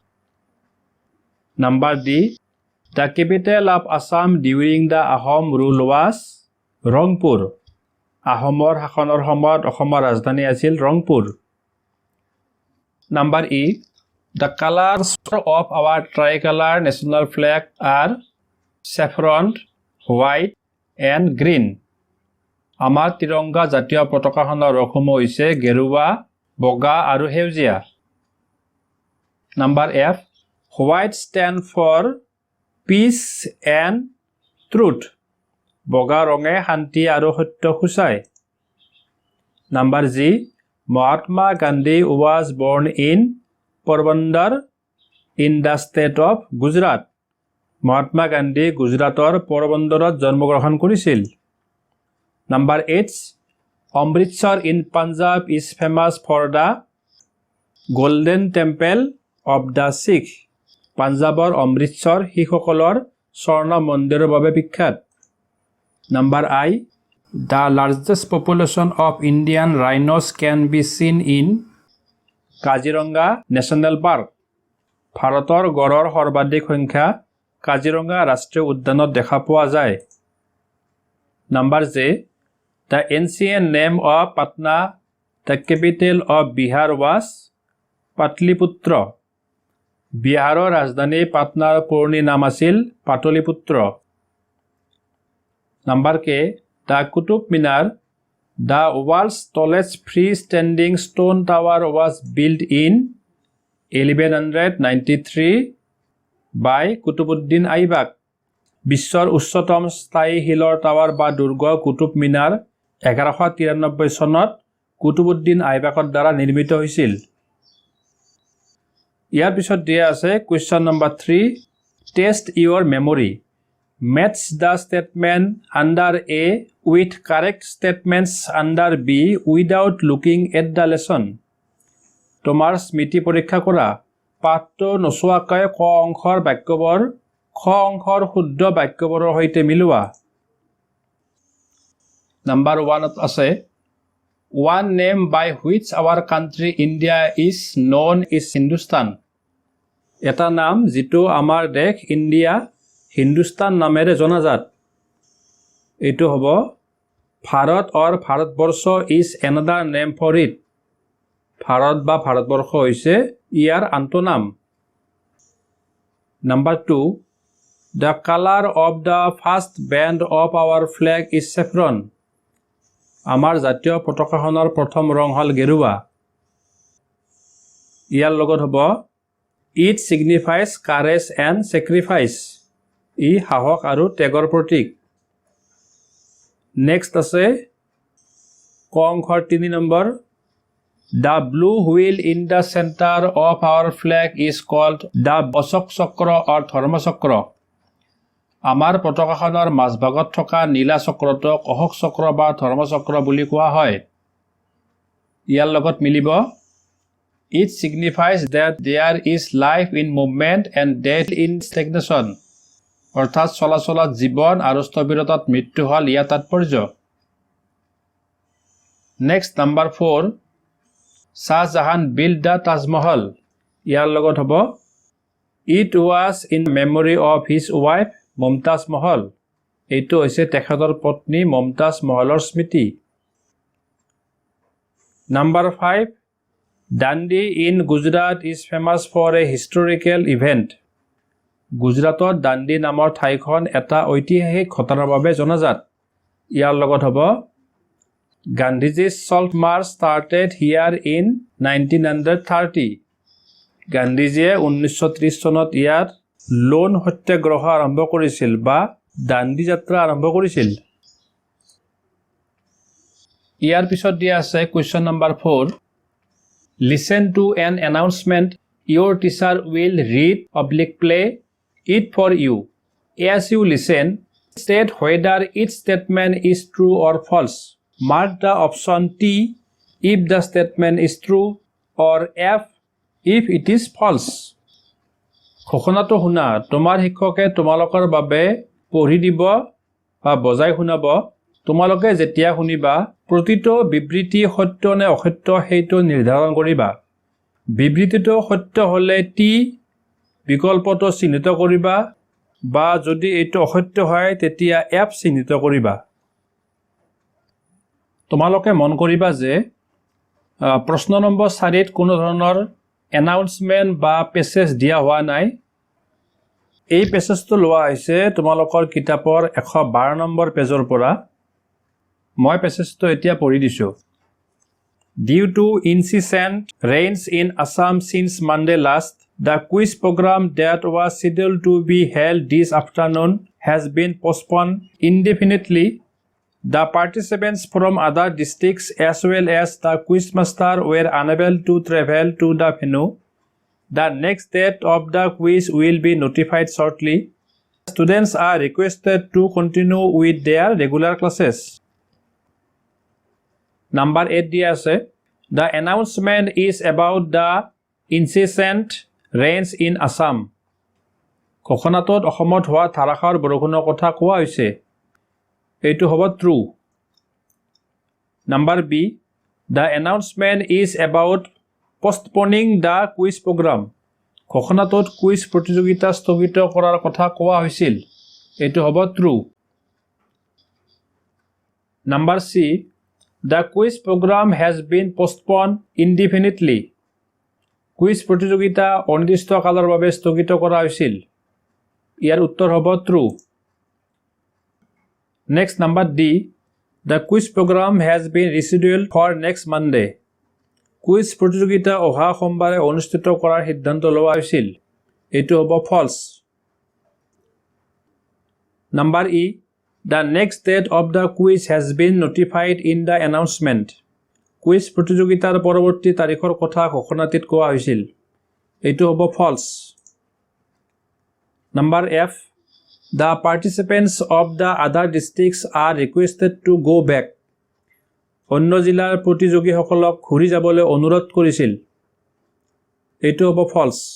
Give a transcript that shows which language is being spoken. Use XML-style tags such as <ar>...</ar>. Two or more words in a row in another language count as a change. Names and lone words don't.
<en>Number D, the capital of Assam during the Ahom rule was Rangpur.</en> <as>আহোমৰ শাসনৰ সময়ত অসমৰ ৰাজধানী আছিল ৰংপুৰ।</as> <en>Number E, the colours of our tricolour national flag are saffron, white, and green.</en> <as>আমাৰ তিৰংগা জাতীয় পতাকাখনৰ ৰংসমূহ হৈছে গেৰুৱা, বগা আৰু সেউজীয়া.</as> <en>Number F. White stand for peace and truth.</en> <as>বগা ৰঙে শান্তি আৰু সত্য সূচায়.</as> <en>Number G. Mahatma Gandhi was born in Porbandar in the state of Gujarat.</en> <as>মহাত্মা গান্ধী গুজৰাটৰ পোৰবন্দৰত জন্মগ্ৰহণ কৰিছিল.</as> <en>Number 8. Amritsar in Punjab is famous for the Golden Temple of the Sikh.</en> <as>পাঞ্জাবৰ অমৃতসৰ শিখসকলৰ স্বৰ্ণ মন্দিৰৰ বাবে বিখ্যাত.</as> <en>Number I. The largest population of Indian rhinos can be seen in Kaziranga National Park.</en> <as>ভাৰতৰ গড়ৰ সৰ্বাধিক সংখ্যা কাজিৰঙা ৰাষ্ট্ৰীয় উদ্যানত দেখা পোৱা যায়.</as> <en>Number J. The ancient name of Patna, the capital of Bihar, was Patliputra.</en> <as>বিহাৰৰ ৰাজধানী পাটনাৰ পুৰণি নাম আছিল পাটলিপুত্ৰ.</as> <en>Number K. The Qutub Minar, the world's tallest free-standing stone tower, was built in 1193 by Qutubuddin Aibak.</en> <as>বিশ্বৰ উচ্চতম স্থায়ী শিলৰ টাৱাৰ বা দুৰ্গ কুতুব মিনাৰ 1193 চনত কুতুবুদ্দিন আইবাকৰ দ্বাৰা নিৰ্মিত হৈছিল. ইয়াৰ পিছত দিয়া আছে</as> <en>question number 3. Test your memory. Match the statement under A with correct statements under B without looking at the lesson.</en> <as>তোমাৰ স্মৃতি পৰীক্ষা কৰা. পাঠটো নচোৱাকৈ ক অংশৰ বাক্যবোৰ খ অংশৰ শুদ্ধ বাক্যবোৰৰ সৈতে মিলোৱা.</as> <en>Number 1 আছে one name by which our country India is known is Hindustan.</en> <as>এটা নাম যিটো আমাৰ দেশ ইণ্ডিয়া হিন্দুস্তান নামেৰে জনাজাত. এইটো হ'ব</as> <en>ভাৰত or ভাৰতবৰ্ষ is another name for it.</en> <as>ভাৰত বা ভাৰতবৰ্ষ হৈছে ইয়াৰ আন্তঃনাম.</as> <en>Number 2. The color of the first band of our flag is saffron.</en> <as>আমাৰ জাতীয় পতাকাখনৰ প্ৰথম ৰং হ'ল গেৰুৱা. ইয়াৰ লগত হ'ব</as> <en>It signifies courage and sacrifice.</en> <as>ই সাহস আৰু ত্যাগৰ প্ৰতীক. Next আছে ক অংশৰ 3 নম্বৰ.</as> <en>The blue wheel in the center of our flag is called the Ashok Chakra or Dharma Chakra.</en> <as>আমাৰ পতাকাখনৰ মাজভাগত থকা নীলা চক্ৰটোক অশোক চক্ৰ বা ধৰ্ম চক্ৰ বুলি কোৱা হয়. ইয়াৰ লগত মিলিব</as> <en>It signifies that there is life in movement and death in stagnation.</en> <as>অৰ্থাৎ চলাচলত জীৱন আৰু স্থবিৰতাত মৃত্যু হ'ল ইয়াৰ তাৎপৰ্য.</as> <en>Next number 4. Shah Jahan built the Taj Mahal.</en> <as>ইয়াৰ লগত হ'ব</as> <en>It was in memory of his wife Mumtaz Mahal.</en> <as>এইটো হৈছে তেখেতৰ পত্নী মমতাজ মহলৰ স্মৃতি.</as> <en>Number 5. Dandi in Gujarat is famous for a historical event.</en> <as>গুজৰাটত দাণ্ডি নামৰ ঠাইখন এটা ঐতিহাসিক ঘটনাৰ বাবে জনাজাত. ইয়াৰ লগত হ'ব</as> <en>Gandhiji's Salt March started here in 1930.</en> <as>গান্ধীজীয়ে 1930 চনত ইয়াত লোণ সত্যাগ্ৰহ আৰম্ভ কৰিছিল বা দাণ্ডি যাত্ৰা আৰম্ভ কৰিছিল. ইয়াৰ পিছত দিয়া আছে</as> <en>question number 4. Listen to an announcement. Your teacher will read/play it for you. As you listen, state whether its statement is true or false. Mark the option T if the statement is true or F if it is false.</en> <as>ঘোষণাটো শুনা. তোমাৰ শিক্ষকে তোমালোকৰ বাবে পঢ়ি দিব বা বজাই শুনাব. তোমালোকে যেতিয়া শুনিবা প্ৰতিটো বিবৃতি সত্য নে অসত্য সেইটো নিৰ্ধাৰণ কৰিবা. বিবৃতিটো সত্য হ'লে টি বিকল্পটো চিহ্নিত কৰিবা বা যদি এইটো অসত্য হয় তেতিয়া এফ চিহ্নিত কৰিবা. তোমালোকে মন কৰিবা যে প্ৰশ্ন নম্বৰ 4ত কোনো ধৰণৰ এনাউন্সমেন্ট বা পেছেজ দিয়া হোৱা নাই. এই পেছেজটো লোৱা হৈছে তোমালোকৰ কিতাপৰ 112 নম্বৰ পেজৰ পৰা মই পেছেজটো এতিয়া পঢ়ি দিছো</as> <en>Due to incessant rains in Assam since Monday last, the quiz program that was scheduled to be held this afternoon has been postponed indefinitely. The participants from other districts as well as the quizmaster were unable to travel to the venue. The next date of the quiz will be notified shortly. Students are requested to continue with their regular classes. Number 8</en> <as>দিয়া আছে</as> <en>The announcement is about the incessant rains in Assam.</en> <as>ঘোষণাটোত অসমত হোৱা ধাৰাসাৰ বৰষুণৰ কথা কোৱা হৈছে এইটো হ'ব true.</as> <en>Number B The announcement is about postponing the quiz program.</en> <as>ঘোষণাটোত কুইজ প্ৰতিযোগিতা স্থগিত কৰাৰ কথা কোৱা হৈছিল এইটো হ'ব true.</as> <en>Number C The quiz program has been postponed indefinitely.</en> <as>কুইজ প্ৰতিযোগিতা অনিৰ্দিষ্ট কালৰ বাবে স্থগিত কৰা হৈছিল ইয়াৰ উত্তৰ হ'ব true.</as> <en>Next number D The quiz program has been rescheduled for next Monday.</en> <as>কুইজ প্ৰতিযোগিতা অহা সোমবাৰে অনুষ্ঠিত কৰাৰ সিদ্ধান্ত লোৱা হৈছিল এইটো হ'ব false.</as> <en>Number E The next date of the quiz has been notified in the announcement.</en> <as>কুইজ প্ৰতিযোগিতাৰ পৰৱৰ্তী তাৰিখৰ কথা ঘোষণাটিত কোৱা হৈছিল এইটো হ'ব false.</as> <en>Number F The participants of the other districts are requested to go back.</en> <as>অন্য জিলাৰ প্ৰতিযোগীসকলক ঘূৰি যাবলৈ অনুৰোধ কৰিছিল এইটো হ'ব false.</as>